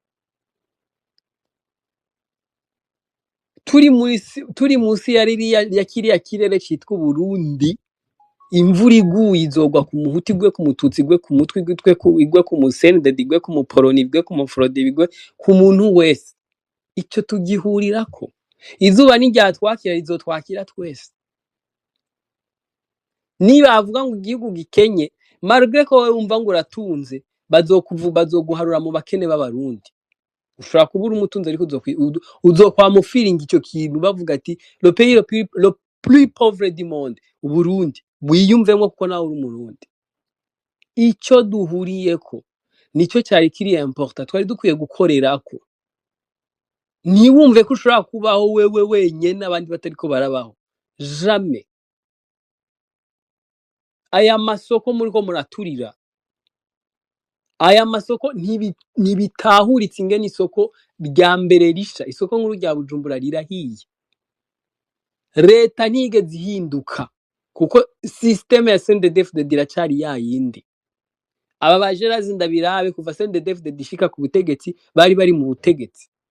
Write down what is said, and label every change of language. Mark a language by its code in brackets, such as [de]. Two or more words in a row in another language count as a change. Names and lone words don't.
[rn] turi munsi ya kiriya kirere citwa Burundi imvura iguye izogwa ku muhuti gwe ku mututsi gwe ku mutwi igwe ku musendedi igwe ku muporoni igwe ku mufrodi igwe ku muntu wese icyo tugihurirako izuba n'iryatwakira rizotwakira twese niba avuga ngo igihugu gikenye malgré ko wumva ngo uratunze bazoguharura mu bakene b'abarundi ushobora kubura umutunzi ariko uzokwamufiringa icyo kintu bavuga ati [fr] le pays le plus pauvre du monde [rn] Burundi wiyumvemo kuko nawe uri umurundi icyo duhuriyeko nicyo cyari kiri important twari dukwiye gukorerako ntiwumve ko ushobora kubaho wewe wenyene abandi batariko barabaho jamais aya masoko muri ko muraturira aya masoko ntibitahuritse ingene isoko rya mbere risha isoko nkuru rya Bujumbura rirahiye leta ntigeze ihinduka kuko systeme ya CNDD-FDD iracari yayindi aba bajerazi ndabirabe kuva CNDD-FDD ishika ku butegetsi bari mu butegetsi